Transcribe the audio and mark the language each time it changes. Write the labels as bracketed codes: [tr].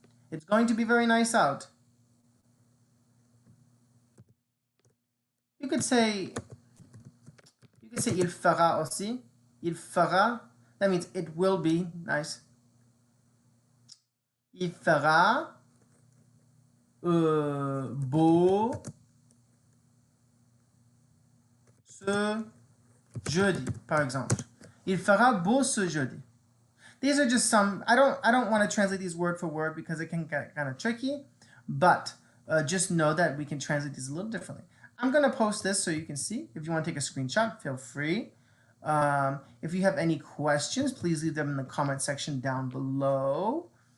[en] It's going to be very nice out. [fr] You could say il fera aussi. Il fera. [en] That means it will be nice. [fr] Il fera beau ce jeudi, par exemple. Il fera beau ce jeudi. [en] These are just some. I don't want to translate these word for word because it can get kind of tricky. But just know that we can translate these a little differently. I'm going to post this so you can see. If you want to take a screenshot, feel free. If you have any questions, please leave them in the comment section down below.